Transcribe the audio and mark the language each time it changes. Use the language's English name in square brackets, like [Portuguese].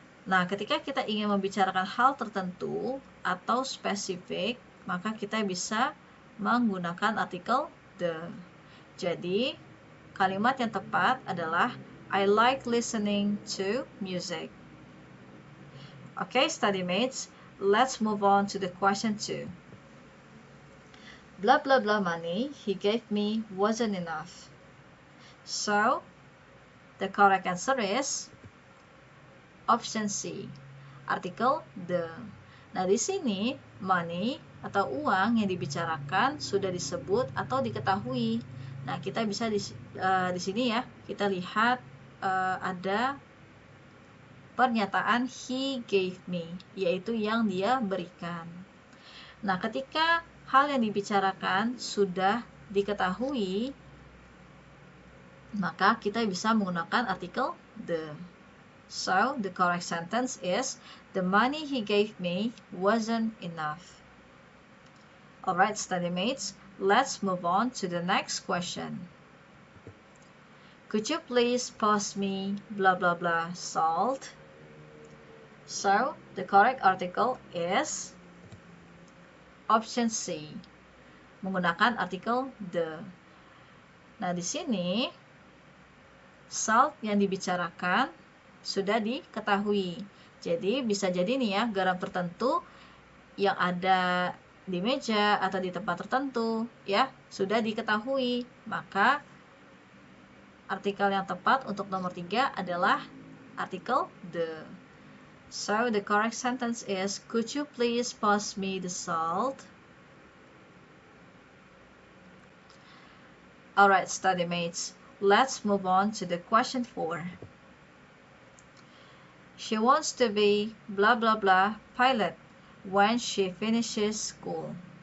[Indonesian] Nah, ketika kita ingin membicarakan hal tertentu atau spesifik, maka kita bisa menggunakan artikel the. Jadi, kalimat yang tepat adalah [English] I like listening to music. Okay, study mates, let's move on to the question 2. Blah blah blah money he gave me wasn't enough. So, the correct answer is option C, [Indonesian] artikel the. Nah, di sini money atau uang yang dibicarakan sudah disebut atau diketahui. Nah, kita bisa di sini ya, kita lihat ada pernyataan [English] he gave me, [Indonesian] yaitu yang dia berikan. Nah, ketika hal yang dibicarakan sudah diketahui, maka kita bisa menggunakan artikel the. [English] So, the correct sentence is, the money he gave me wasn't enough. Alright, study mates, let's move on to the next question. Could you please pass me blah blah blah salt? So, the correct article is option C, [Indonesian] menggunakan artikel the. Nah, di sini salt yang dibicarakan sudah diketahui. Jadi bisa jadi nih ya, garam tertentu yang ada di meja atau di tempat tertentu ya sudah diketahui. Maka artikel yang tepat untuk nomor 3 adalah artikel the. [English] So the correct sentence is, could you please pass me the salt? Alright, study mates, let's move on to the question 4. She wants to be blah blah blah pilot when she finishes school.